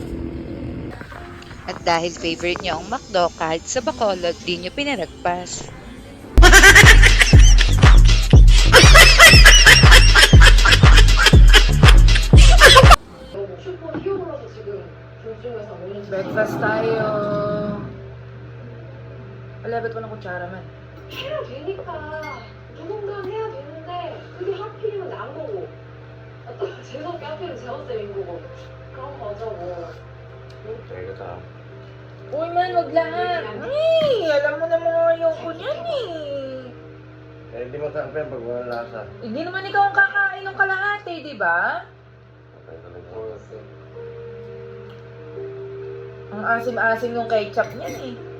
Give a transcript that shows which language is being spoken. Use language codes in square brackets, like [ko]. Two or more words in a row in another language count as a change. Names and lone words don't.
[tl] At dahil favorite niyo ang McDo, kahit sa Bacolod, di niyo pinalagpas. Breakfast tayo. Wala, ba't walang kutsara man? [ko] 해야 되니까 누군가 해야 되는데 그게 하필이면 난 거고 또 재수없게 하필이면 재원쌤인 거고 그런 거죠 뭐. [tl] Teka. Uy man, wag lahat. Ay, alam mo na mga ayoko niyan eh. Hindi mo tanggapin pag walang lasa. Hindi naman ikaw ang kakain ng kalahati, di ba? Okay, talaga. Ang asim-asim yung ketchup niyan eh.